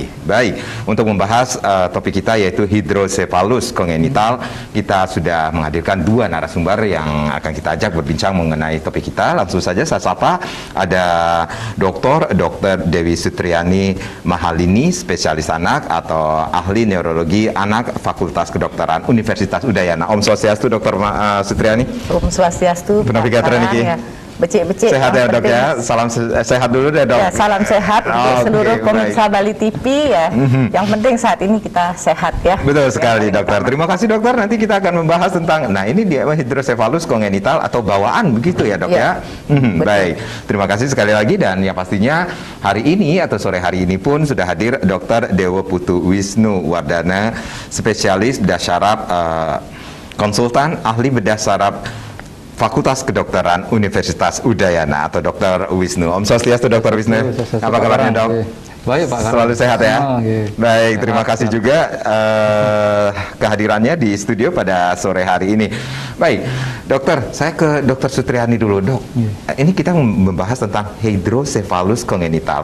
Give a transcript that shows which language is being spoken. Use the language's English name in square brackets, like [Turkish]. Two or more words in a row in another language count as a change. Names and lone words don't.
[Indonesian] Baik, untuk membahas topik kita yaitu hidrosefalus kongenital, kita sudah menghadirkan dua narasumber yang akan kita ajak berbincang mengenai topik kita. Langsung saja saya sapa, ada Dr. Dewi Sutriani Mahalini, spesialis anak atau ahli neurologi anak Fakultas Kedokteran Universitas Udayana. [Balinese] Om Swastiastu, [Indonesian] Dr. Sutriani. [Balinese] Om Swastiastu. Navigator Niki. Becik-becik. [Indonesian] Sehat ya dok ya, salam sehat dulu deh dok. Ya, salam sehat untuk seluruh pemirsa Bali TV ya. Yang penting saat ini kita sehat ya. Betul sekali dokter. Terima kasih dokter. Nanti kita akan membahas tentang, nah ini dia hidrosefalus kongenital atau bawaan begitu ya dok ya. Baik, terima kasih sekali lagi dan yang pastinya hari ini atau sore hari ini pun sudah hadir Dr. Dewo Putu Wisnu Wardana, spesialis bedah syaraf, konsultan ahli bedah syaraf Fakultas Kedokteran Universitas Udayana atau Dr. Wisnu. [Balinese] Om Swastiastu [Indonesian] Dr. Wisnu. Apa kabarnya dok? Baik Pak. Selalu sehat ya? Baik, terima kasih juga kehadirannya di studio pada sore hari ini. Baik, dokter, saya ke Dr. Sutriani dulu dok. Ini kita membahas tentang hidrosefalus kongenital.